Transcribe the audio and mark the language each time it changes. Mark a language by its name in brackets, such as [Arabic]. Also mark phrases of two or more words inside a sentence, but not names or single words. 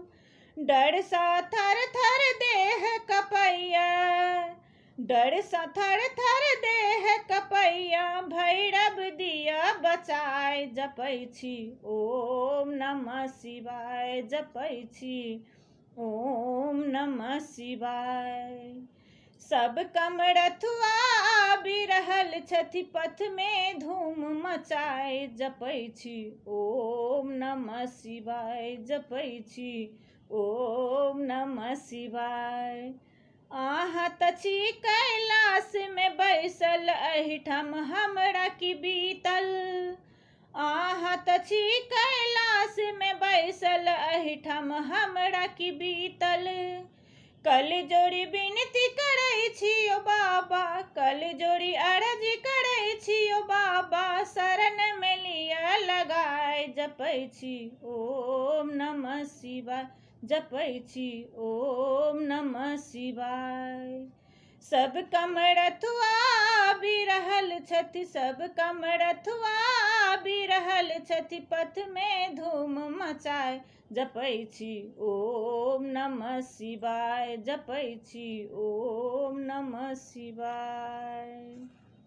[Maithili] डर सा थर थर देह कपैया, डर सा थर थर देह कपैया, भैरव दिया बचाए जपै छी [Sanskrit] ओम नमः शिवाय, जपै छी ओम नमः शिवाय। [Maithili] सब कमरथुआ बिरहल छथि, पथ में धूम मचाए जपै छी [Sanskrit] ओम नमः शिवाय, जपै छी ओम नमः शिवाय। [Maithili] अहाँ त छी कैलाश में बैसल, एहिठाम हमरा की बीतल। अहाँ त छी कैलाश में बैसल, एहिठाम हमरा की बीतल। कल जोड़ी विनती करै छी ओ बाबा, कल जोड़ी अर्जी करै छी ओ बाबा, शरण में लिया लगाए जपै छी [Sanskrit] ओम नमः शिवाय, जपै छी ओम नमः शिवाय। [Maithili] सब कमरथुआ बिरहल छथि, सब कमरथुआ बिरहल छथि, पथ में धूम मचाए जपै छी [Sanskrit] ओम नमः शिवाय, जपै छी ओम नमः शिवाय।